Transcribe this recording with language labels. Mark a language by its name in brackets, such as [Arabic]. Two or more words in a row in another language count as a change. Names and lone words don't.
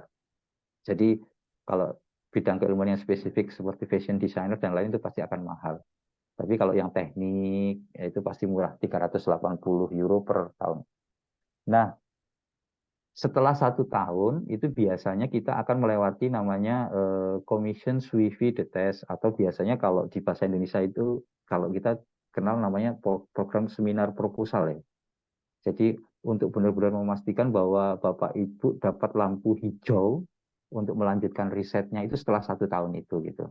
[Indonesian] Jadi kalau bidang keilmuan yang spesifik seperti [English] fashion designer [Indonesian] dan lain itu pasti akan mahal. Tapi kalau yang teknik itu pasti murah, 380 euro per tahun. Nah, setelah 1 tahun itu biasanya kita akan melewati namanya [French] commission suivi de test, [Indonesian] atau biasanya kalau di bahasa Indonesia itu kalau kita dikenal namanya program seminar proposal ya. Jadi untuk benar-benar memastikan bahwa Bapak Ibu dapat lampu hijau untuk melanjutkan risetnya itu setelah 1 tahun itu gitu.